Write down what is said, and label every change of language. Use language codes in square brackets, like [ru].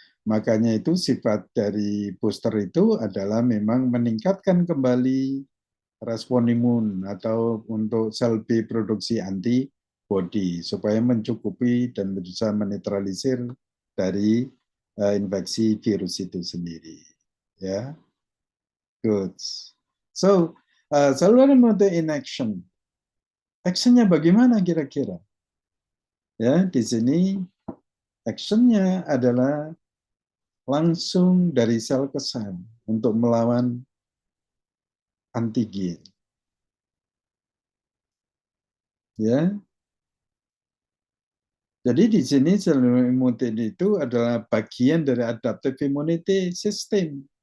[id] Makanya itu sifat dari booster itu adalah memang meningkatkan kembali respon imun atau untuk sel B produksi antibodi supaya mencukupi dan bisa menetralisir dari infeksi virus itu sendiri. [en] Ya, good. So, cellular immune in action. [id] Actionnya bagaimana kira-kira? Ya, di sini actionnya adalah langsung dari sel ke sel untuk melawan antigen. Ya, jadi di sini cellular immunity itu adalah bagian dari adaptive immunity system.